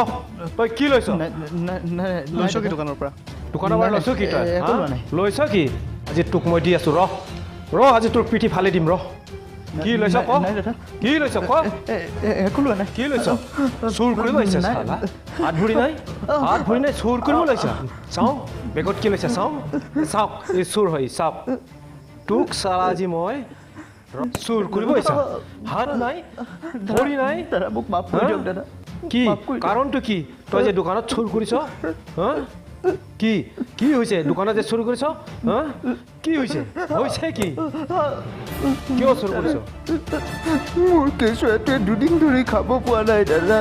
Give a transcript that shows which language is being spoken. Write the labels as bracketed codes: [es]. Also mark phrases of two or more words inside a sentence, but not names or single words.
[as] তই কি লৈছ? লৈছোঁ কি দোকানৰ পৰা? দোকানৰ পৰা লৈছ কি তই? একো লোৱা নাই। লৈছ কি? আজি তোক মই দি আছোঁ ৰ. ৰ আজি তোৰ পিঠি ফালি দিম ৰ. কি লৈছ ক? নাই দাদা, কি লৈছ ক? একো লোৱা নাই। Ki লৈছ? চুৰ কৰি লৈছ নাই। শালা। হাত ভৰি নাই? হাত ভৰি নাই চুৰ কৰি লৈছ. চাও? বেগত কি লৈছ চাও? চাও? এ চুৰ হয় চাও? তোক শালা আজি মই চুৰ কৰি লৈছ. হাত নাই? ভৰি নাই? দাদা মোক মাফ কৰি দিয়ক দাদা। কি মাফ কৰি দিয়ক। কাৰণটো কি তই যে দোকানত চুৰ কৰিছ হা কি কি হৈছে দোকানত যে চুৰ কৰিছ হা কি হৈছে হৈছে কি কিয় চুৰ কৰিছ মোৰ কেঁচুৱাটোৱে দুদিন ধৰি খাব পোৱা নাই দাদা।